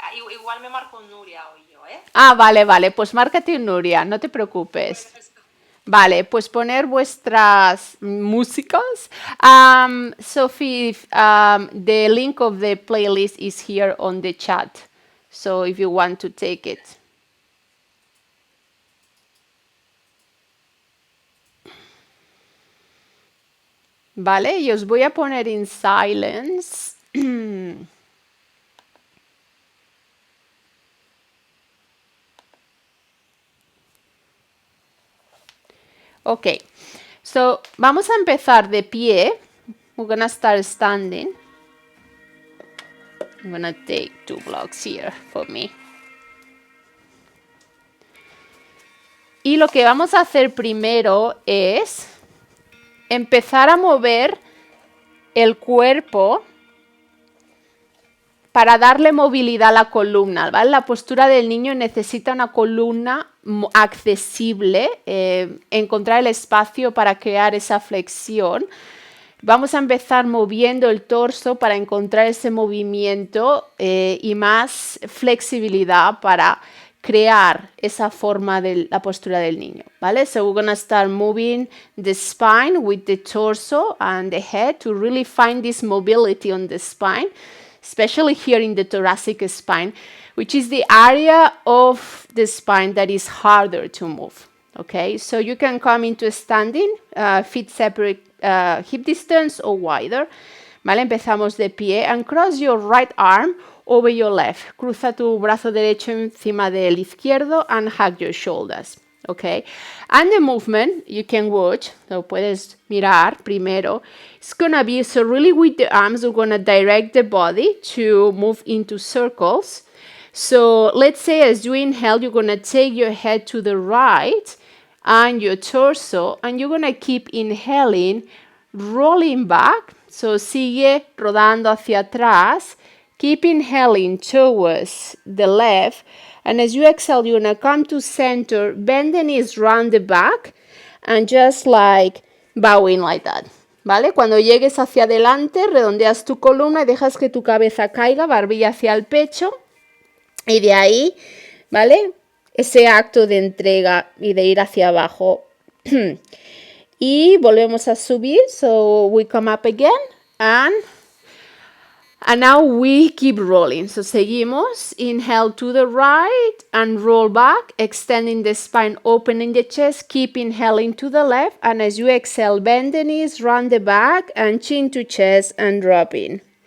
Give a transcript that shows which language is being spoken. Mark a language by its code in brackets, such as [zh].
[es] Igual me marco Nuria hoy yo, ¿eh? Ah, vale, vale. Pues márcate un Nuria, no te preocupes. Vale, pues poner vuestras músicas. [en] Sophie, the link of the playlist is here on the chat. So if you want to take it. [es] Vale, y os voy a poner en silence. Ok, so vamos a empezar de pie. [en] We're gonna start standing. I'm gonna take 2 blocks here for me. [es] Y lo que vamos a hacer primero es empezar a mover el cuerpo para darle movilidad a la columna, ¿vale? La postura del niño necesita una columna accesible, encontrar el espacio para crear esa flexión. Vamos a empezar moviendo el torso para encontrar ese movimiento y más flexibilidad para crear esa forma de la postura del niño, ¿vale? [en] So we're gonna start moving the spine with the torso and the head to really find this mobility on the spine, especially here in the thoracic spine, which is the area of the spine that is harder to move, okay? So you can come into standing, feet separate, hip distance or wider, ¿vale? [es] Empezamos de pie [en] and cross your right arm over your left. [es] Cruza tu brazo derecho encima del izquierdo [en] and hug your shoulders, okay? And the movement, you can watch, so [es] puedes mirar primero. [en] It's gonna be, so really with the arms, we're gonna direct the body to move into circles. So let's say as you inhale, you're gonna take your head to the right and your torso, and you're gonna keep inhaling, rolling back. [es] So sigue rodando hacia atrás. [en] Keep inhaling towards the left, and as you exhale, you're gonna come to center, bend the knees round the back, and just like bowing like that, ¿vale? [es] Cuando llegues hacia adelante, redondeas tu columna y dejas que tu cabeza caiga, barbilla hacia el pecho, y de ahí, ¿vale? Ese acto de entrega y de ir hacia abajo. Y volvemos a subir, [en] so we come up again, and now we keep rolling. So [es] seguimos. [en] Inhale to the right and roll back, extending the spine, opening the chest. Keep inhaling to the left. And as you exhale, bend the knees, round the back, and chin to chest and dropping.